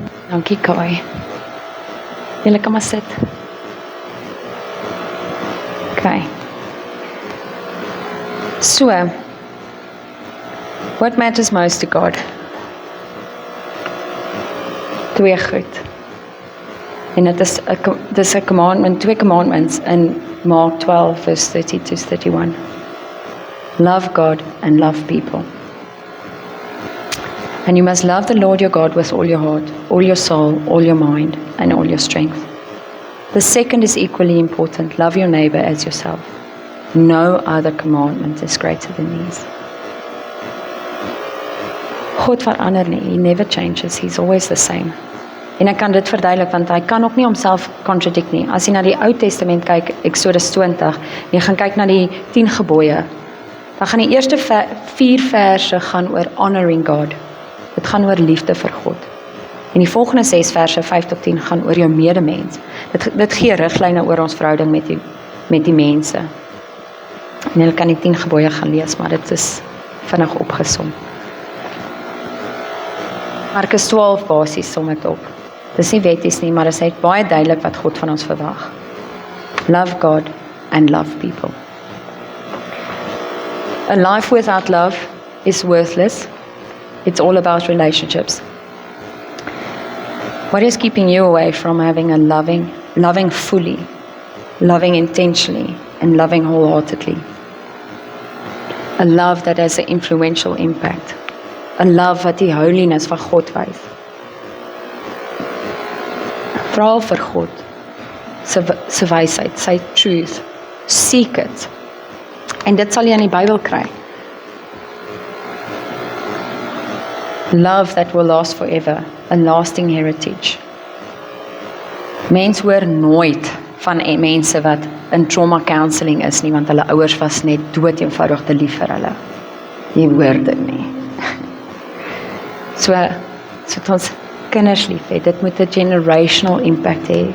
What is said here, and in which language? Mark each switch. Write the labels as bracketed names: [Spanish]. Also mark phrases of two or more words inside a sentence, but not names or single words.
[Afrikaans] Dankie Kai. Julle kan maar sit. Okay. [English] So, what matters most to God? [Afrikaans] Twee goed. En dit is 'n commandment, twee commandments in Mark 12 verse 30 to 31. [English] Love God and love people. And you must love the Lord your God with all your heart, all your soul, all your mind, and all your strength. The second is equally important. Love your neighbor as yourself. No other commandment is greater than these. [Afrikaans] God verander nie. [English] He never changes. He's always the same. [Afrikaans] En ek kan dit verduidelik, want hy kan ook nie homself contradict nie. As jy na die Ou Testament kyk, Exodus 20, jy gaan kyk na die 10 gebooie, dan gaan die eerste 4 verse gaan oor [English] honoring God. [Afrikaans] Dit gaan oor liefde vir God. En die volgende 6 verse, 5 tot 10, gaan oor jou medemens. Dit gee riglyne oor ons verhouding met die mense. En jy kan die 10 gebooie gaan lees, maar dit is vinnig opgesom. Markus 12 basies som dit op. Dis nie wetties nie, maar dit sê baie duidelik wat God van ons verwag. [English] Love God and love people. A life without love is worthless. It's all about relationships. What is keeping you away from having a loving fully, loving intentionally, and loving wholeheartedly? A love that has an influential impact. A love [Afrikaans] wat die holiness van God wys. Vra vir God, sy wysheid, sy truth. [English] Seek it. [Afrikaans] En dit sal jy in die Bybel kry. [English] Love that will last forever, a lasting heritage. [Afrikaans] Mens hoor nooit van mense wat in [English] trauma counseling [Afrikaans] is nie, want hulle ouers was net dood eenvoudig te lief vir hulle. Jy hoor dit nie. So het ons kinders lief hê, dit moet 'n [English] generational impact [Afrikaans] hê.